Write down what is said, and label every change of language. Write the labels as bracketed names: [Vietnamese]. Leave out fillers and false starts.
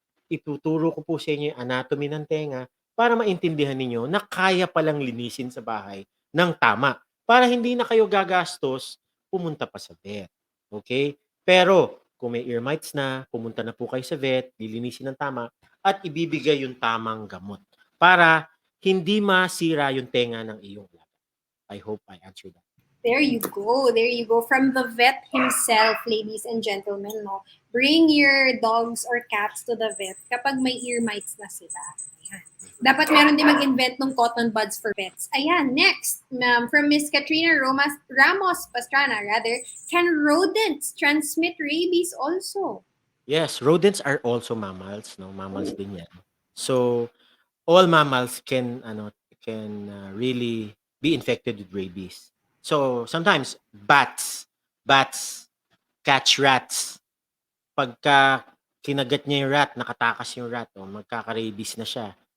[Filipino] Ituturo ko po sa inyo yung anatomy ng tenga para maintindihan ninyo na kaya palang linisin sa bahay ng tama, para hindi na kayo gagastos pumunta pa sa vet, okay. Pero kung may ear mites na, pumunta na po kayo sa vet, lilinisin ng tama at ibibigay yung tamang gamot para hindi masira yung tenga ng iyong alaga. [English] I hope I answered that. There you go. There you go. From the vet himself, ladies and gentlemen, no? Bring your dogs or cats to the vet [Filipino] kapag may ear mites na sila. Ayan. Dapat meron din mag-invent ng cotton buds for pets. Ayan, [English] next, from Miss Katrina Ramos Pastrana, rather, can rodents transmit rabies also? Yes, rodents are also mammals, no? [Filipino] Mammals din 'yan. [English] So, all mammals really be infected with rabies. So, sometimes bats catch rats. [Filipino] Pagka kinagat niya yung rat, nakatakas yung rat, o magkaka-rabies na siya.